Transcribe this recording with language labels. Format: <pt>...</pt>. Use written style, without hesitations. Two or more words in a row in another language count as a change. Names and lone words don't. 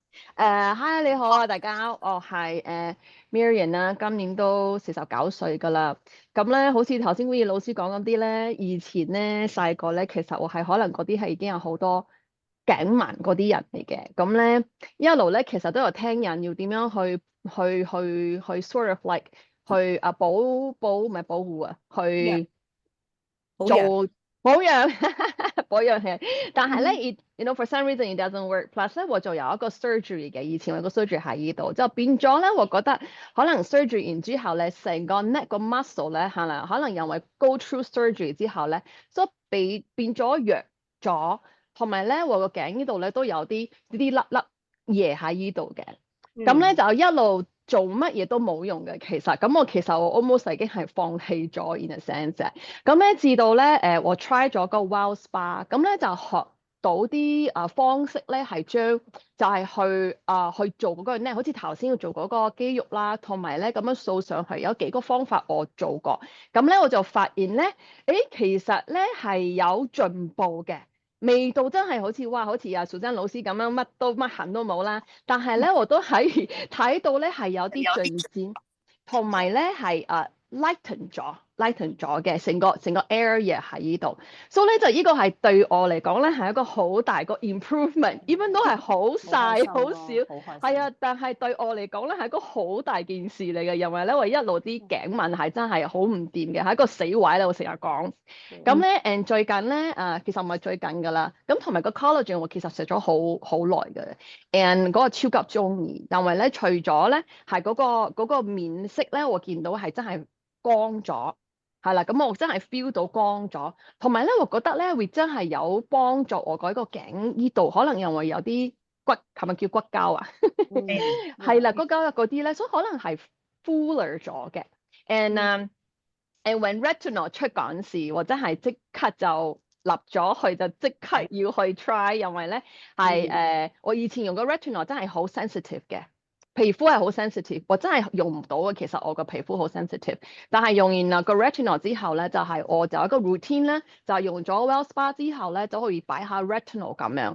<yue>Hi， 你好啊，大家，我係Miriam 啦，今年都49歲㗎啦。咁咧，好似頭先 Winnie 老師講嗰啲咧，以前咧細個咧，其實我係可能嗰啲係已經有好多頸紋嗰啲人嚟嘅。咁咧一路咧，其實都有聽人要點樣去</yue> <en>sort of like</en> <yue>去保唔係保護啊，去做保養保養係，但係咧，</yue> <en>you know for some reason it doesn't work。</en> <yue>Plus 咧，我就有一個 surgery 嘅，以前我有個 surgery 喺呢度，就變咗咧，我覺得可能 surgery 完之後咧，成個 neck 個 muscle 咧，可能因為</yue> <en>go through surgery</en> <yue>之後咧，所以變咗弱咗，同埋咧，我個頸呢度咧都有啲粒嘢喺呢度嘅，咁咧就一路做乜嘢都冇用嘅，其實咁我 almost 已經係放棄咗</yue> <en>in a sense。</en> <yue>咁咧至到咧我 try 咗個 Well Spa， 咁咧就學到啲方式咧係將就係去做嗰個咧，好似頭先要做嗰個肌肉啦，同埋咧咁樣掃上去，有幾個方法我做過，咁咧我就發現咧，其實咧係有進步嘅。味道真係好似哇，好似阿 Susan 老師咁樣，乜痕都冇啦。但係咧，我都睇到咧係有啲進展，同埋咧係lighten 咗嘅成個 area 喺呢度。所以咧就呢個係對我嚟講咧係一個好大個</yue> <en>improvement，even</en> <yue>都係好細好少，係啊。但係對我嚟講咧係一個好大件事嚟嘅，因為咧我一路啲頸紋係真係好唔掂嘅，係一個死位咧，我成日講。咁咧最近咧其實唔係最近㗎啦。咁同埋個 collagen 我其實食咗好耐嘅，and 嗰個超級中意。但係咧除咗咧係嗰個面色咧，我見到係真係光咗，係啦。咁我真係 feel 到光咗，同埋咧我覺得咧會真係有幫助我嗰個頸呢度，可能因為有啲骨係咪叫骨膠啊？係啦，骨膠嗰啲咧，所以可能係 fuller 咗嘅。</yue> <en>And when retinol</en> <yue>出嗰陣時，我真係即刻就立咗去，就即刻要去 try，因為咧係我以前用個 retinol 真係好 sensitive 嘅， 皮膚係好 sensitive，我真係用唔到嘅。其實我個皮膚好 sensitive，但係用完個 retinol 之後咧，我就有一個 routine 咧，就係用咗 Well Spa 之後咧，就可以擺下 retinol 咁樣。</yue>